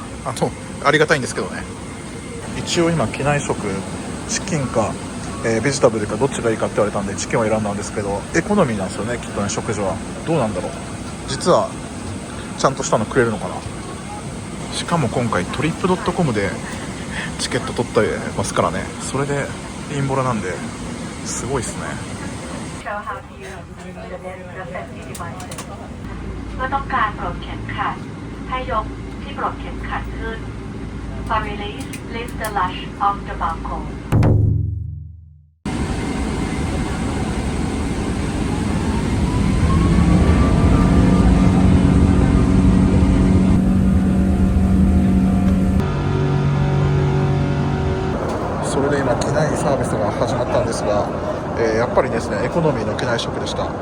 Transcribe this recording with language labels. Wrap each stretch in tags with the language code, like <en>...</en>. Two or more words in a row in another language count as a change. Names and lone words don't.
<ja>ありがたいんですけどね。一応今機内食チキンか、ベジタブルかどっちがいいかって言われたんでチキンを選んだんですけどエコノミーなんですよねきっとね。食事はどうなんだろう。実はちゃんとしたのくれるのかな。しかも今回トリップドットコムでチケット取ってますからね。それでインボラなんですごいですね。</ja> <th>เมื่อต้องการปลดเข็มขัดให้ยกที่ปลดเข็มขัดขึ้น</th> <en>For release, lift the latch of the buckle.</en> <ja>それで今機内サービスが始まったんですが、やっぱりですねエコノミーの機内食でした。</ja>